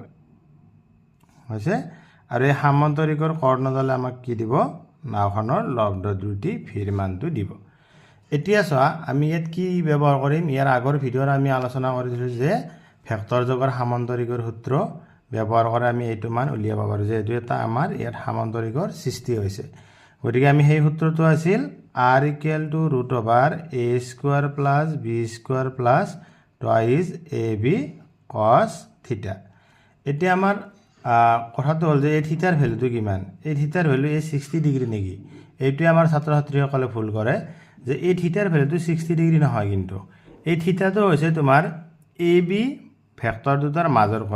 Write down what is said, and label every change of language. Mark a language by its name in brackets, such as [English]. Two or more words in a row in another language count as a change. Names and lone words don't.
[Assamese] হৈছে আৰু এই সামান্তৰিকৰ কৰ্ণডালে আমাক কি দিব, নাওখনৰ লব্ধ দ্ৰুতি ভিৰ মানটো দিব। এতিয়া চোৱা আমি ইয়াত কি ব্যৱহাৰ কৰিম, ইয়াৰ আগৰ ভিডিঅ'ত আমি আলোচনা কৰিছিলো যে ভেক্টৰ যোগৰ সামান্তৰিকৰ সূত্ৰ ব্যৱহাৰ কৰি আমি এইটো মান উলিয়াব পাৰো, যে এইটো এটা আমাৰ ইয়াত সামান্তৰিকৰ সৃষ্টি হৈছে। গতিকে আমি সেই সূত্ৰটো আছিল R = √a² + b² + 2ab cos θ। এতিয়া আমাৰ কথাটো হ'ল যে এই থিটাৰ ভ্যালুটো কিমান, এই থিটাৰ ভ্যালু এই 60 ডিগ্ৰী নেকি? এইটোৱে আমাৰ ছাত্ৰ ছাত্ৰীসকলে ভুল কৰে যে এই থিটাৰ ভ্যালুটো 60 ডিগ্ৰী নহয়, কিন্তু এই থিটাটো হৈছে তোমাৰ AB ভেক্টৰ দুটাৰ মাজৰ কোণ।